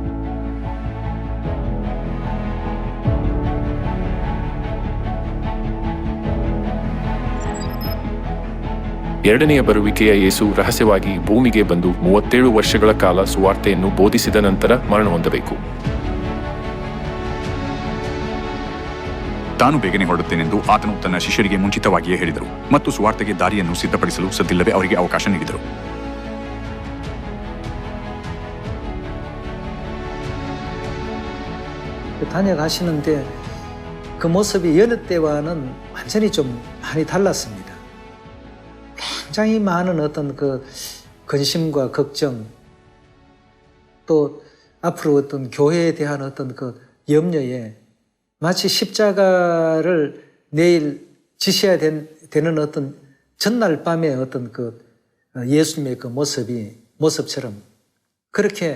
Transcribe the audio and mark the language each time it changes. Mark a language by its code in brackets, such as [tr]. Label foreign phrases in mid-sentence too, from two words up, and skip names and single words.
[kn] ಎರಡನೆಯ ಬರುವಿಕೆಯ ಯೇಸು ರಹಸ್ಯವಾಗಿ ಭೂಮಿಗೆ ಬಂದು 37 ವರ್ಷಗಳ ಕಾಲ ಸುವಾರ್ತೆಯನ್ನು ಬೋಧಿಸಿದ ನಂತರ ಮರಣ ಹೊಂದಬೇಕು. ತಾನು ಬೇಗನೆ ಹೊರಡುತ್ತೇನೆಂದು ಆತನು ತನ್ನ ಶಿಷ್ಯರಿಗೆ ಮುಂಚಿತವಾಗಿಯೇ ಹೇಳಿದರು ಮತ್ತು ಸುವಾರ್ತೆಗೆ ದಾರಿಯನ್ನು ಸಿದ್ಧಪಡಿಸಲು ಸದ್ದಿಲ್ಲದೆ ಅವರಿಗೆ ಅವಕಾಶ ನೀಡಿದರು. [ko] 다녀가시는데 그 모습이 여느 때와는 완전히 좀 많이 달랐습니다. 굉장히 많은 어떤 그 근심과 걱정, 또 앞으로 어떤 교회에 대한 어떤 그 염려에 마치 십자가를 내일 지셔야 되는 어떤 전날 밤의 어떤 그 예수님의 그 모습처럼 그렇게